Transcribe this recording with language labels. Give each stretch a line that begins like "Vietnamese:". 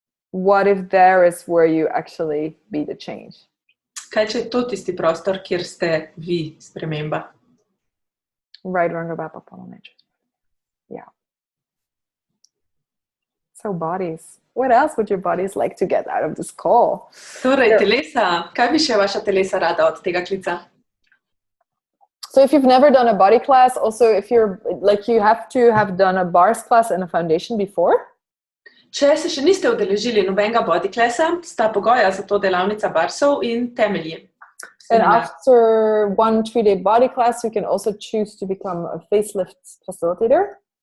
English: what if there is where you actually be the change?
Slovenian: kaj če je to tisti prostor, kjer ste vi sprememba?
English: Right, wrong, or bad, yeah. So bodies. What else would your bodies like to get out of this call?
Slovenian: Torej, telesa. Kaj bi še vaša telesa rada od tega klica?
English: So if you've never done a body class, also if you're like, you have to have done a bars class and a foundation before.
Slovenian: Če se še niste udeležili nobenega body classa, sta pogoja za to delavnica barsov in temelji.
English: And after 1 3-day body class, you can also choose to become a facelift facilitator.